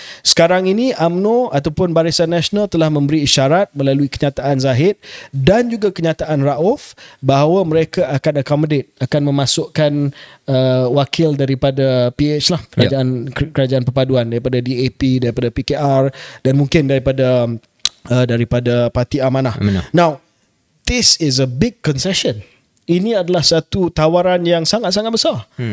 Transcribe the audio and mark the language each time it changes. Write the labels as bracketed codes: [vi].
[ms] Sekarang ini UMNO ataupun Barisan Nasional telah memberi isyarat melalui kenyataan Zahid dan juga kenyataan Rauf bahawa mereka akan accommodate, akan memasukkan wakil daripada PH lah, kerajaan perpaduan, daripada DAP, daripada PKR dan mungkin daripada Parti Amanah. [en] Now, this is a big concession. [ms] Ini adalah satu tawaran yang sangat-sangat besar.